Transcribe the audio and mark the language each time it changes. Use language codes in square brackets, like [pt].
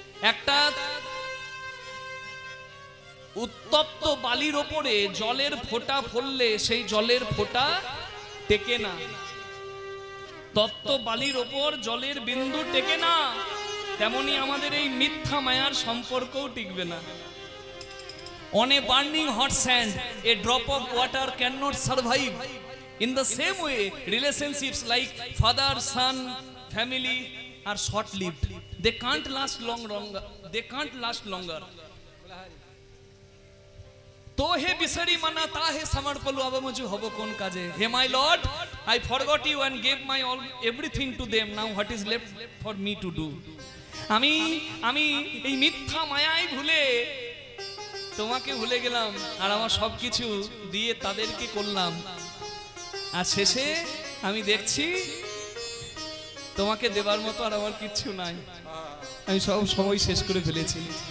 [bn] একটা উত্তপ্ত বালির ওপরে জলের ফোঁটা ফেললে সেই জলের ফোঁটা টেকে না। তপ্ত বালির ওপর জলের বিন্দু টেকে না, তেমনি আমাদের এই মিথ্যা মায়ার সম্পর্কও টিকবে না। [en] On a burning hot sand, a drop of water cannot survive. In the same way, relationships like father, son, family are short-lived. They can't last longer. They can't last longer. তো হে বিসরি মানা তা হে সমর্পলু আবমজু হব কোন কাজে। হে my Lord, I forgot you and gave my all everything to them, now what is left for me to do. [bn] আমি এই মিথ্যা মায়ায় ভুলে তোমাকে ভুলে গেলাম আর আমার সবকিছু দিয়ে তাদেরকে করলাম, আর শেষে আমি দেখছি তোমাকে দেবার মতো আর আমার কিচ্ছু নাই, আমি সব সময় শেষ করে ফেলেছি।